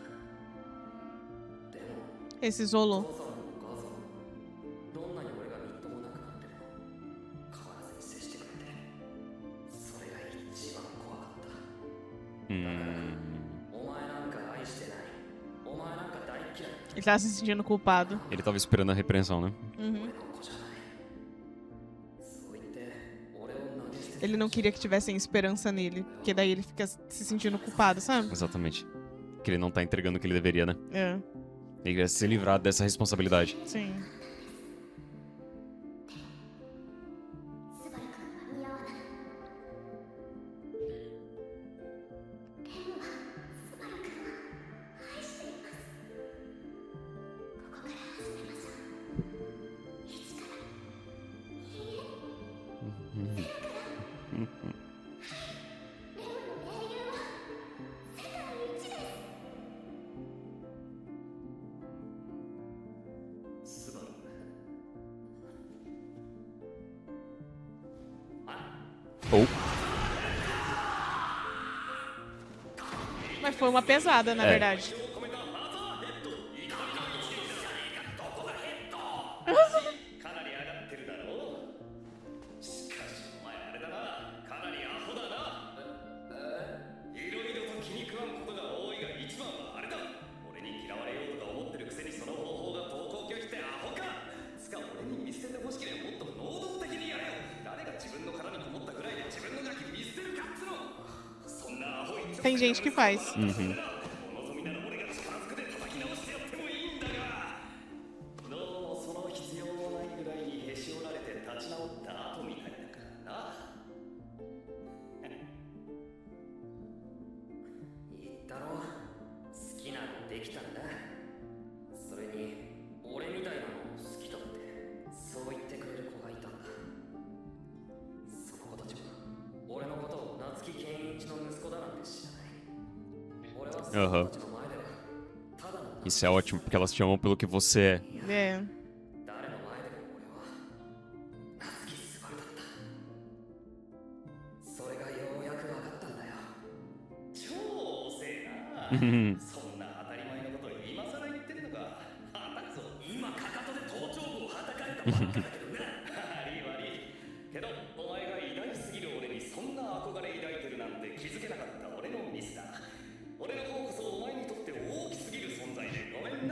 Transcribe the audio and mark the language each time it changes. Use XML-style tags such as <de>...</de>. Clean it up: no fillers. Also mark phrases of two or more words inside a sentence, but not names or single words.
<ja>でも</ja> <pt>Esse isolou.</pt> <ja>父さんもお母さんもどんなに俺がみっともなくなっても変わらずに接してくれて、それが一番怖かった。お前なんか愛して</ja> <pt>Ele tava se sentindo culpado. Ele tava esperando a repreensão, né? Uhum.</pt> <ja>そう言って俺を投げ捨て</ja> <pt>Ele não queria que tivessem esperança nele, porque daí ele fica se sentindo culpado, sabe? Exatamente. Que ele não tá entregando o que ele deveria, né? É, Ele queria se livrar dessa responsabilidade. sim.</pt> <ja>スバル君は似合わないレンはスバル君を愛していますここから始めましょう一からいいえレンの英雄は世界一ですスバルあ</ja> <pt>Ou. Mas foi uma pesada, na É. verdade.</pt> <ja>込めたマザーヘッド怒りの一撃じゃねえかどこがヘッドかなり上がってるだろうしかしお前あれだなかなりアホだないろいろと気に食わんことが多いが一番はあれだ俺に嫌われようとか思ってるくせにその方法が投稿拒否ってアホかつか俺に見捨ててほしければもっと能動的にやれよ誰が自分の殻にこもったぐらいで自分のガキ見捨てるかっつのそんなアホ一直</ja> <pt>Tem gente que faz. Uhum.</pt> <ja>お望みなら俺が力ずくで叩き直してやってもいいんだがどうもその必要もないぐらいにへし折られて立ち直った後みたいだからな言ったろ好きなのできたんだそれに俺みたいなの好きだってそう言ってくれる子がいたんだその子たちは俺のことを夏木健一の息子だなんて知らない俺はその子たちの前ではただの</ja> <pt>Isso é ótimo, porque elas te chamam pelo que você é. É.</pt> <ja>誰の前でも俺は夏木スバルだったそれがようやく分かったんだよ超遅えなそんな当たり前のこと今更言ってるのかはたくそ今かかとで頭頂部をはたかれたばっかだけどな悪い悪いけどお前が偉大すぎる俺にそんな憧れ抱いてるなんて気づけなかった俺のミスだ俺の方こそお前にとって大きすぎる存在でごめんな</ja>